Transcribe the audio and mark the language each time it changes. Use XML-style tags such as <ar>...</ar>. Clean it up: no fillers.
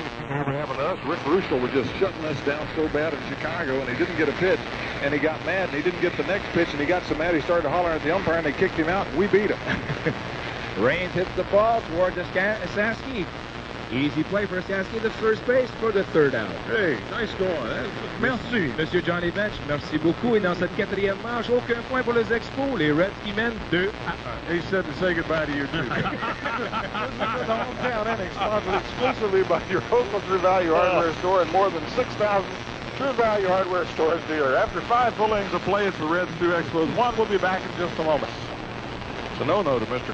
<en>never happened to us. Rick Ruschel was just shutting us down so bad in Chicago, and he didn't get a pitch, and he got mad, and he didn't get the next pitch, and he got so mad he started hollering at the umpire, and they kicked him out, and we beat him. Raines hits the ball towards Saski. Easy play for Saski, the first base for the third out. Hey, nice going. Merci.</en> <fr>Monsieur Johnny Bench, merci beaucoup. Et dans cette quatrième manche, aucun point pour les Expos. Les Reds qui mènent 2-1.</fr> <en>He said to say goodbye to you, too. This is the hometown inning, sponsored exclusively by your local True Value Hardware store and more than 6,000 True Value Hardware stores dealer. After 5 full innings of play, it's the Reds 2 Expos 1. We'll be back in just a moment. It's a no-no to Mr.</en>